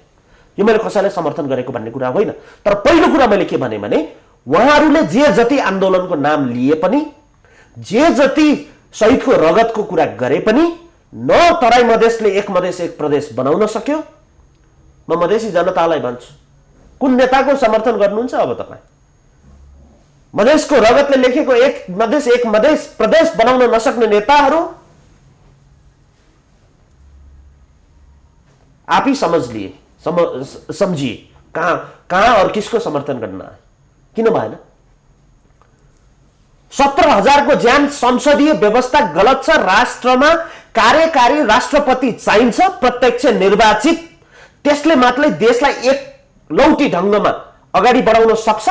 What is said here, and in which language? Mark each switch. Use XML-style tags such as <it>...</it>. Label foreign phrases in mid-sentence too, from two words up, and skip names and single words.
<ne>यो मैले कसैलाई समर्थन गरेको भन्ने कुरा होइन, तर पहिलो कुरा मैले के भने उहाँहरूले जे जति आन्दोलनको नाम लिए पनि, जे जति शहीदको रगतको कुरा गरे पनि न तराई मधेसले एक मधेस एक प्रदेश बनाउन सक्यो। म मधेसी जनतालाई भन्छु, कुन नेताको समर्थन गर्नुहुन्छ अब तपाईँ? मधेसको रगतले लेखेको एक मधेस प्रदेश बनाउन नसक्ने नेताहरू</ne> <hi>आप ही समझिए कहाँ और किसको समर्थन करना है?</hi> <ne>किन भएन? 17,000 को ज्यान संसदीय व्यवस्था गलत छ। राष्ट्रमा कार्यकारी राष्ट्रपति चाहिन्छ, प्रत्यक्ष निर्वाचित, त्यसले मात्रै देशलाई एक लौटी ढंगमा अगाडि बढाउन सक्छ।</ne>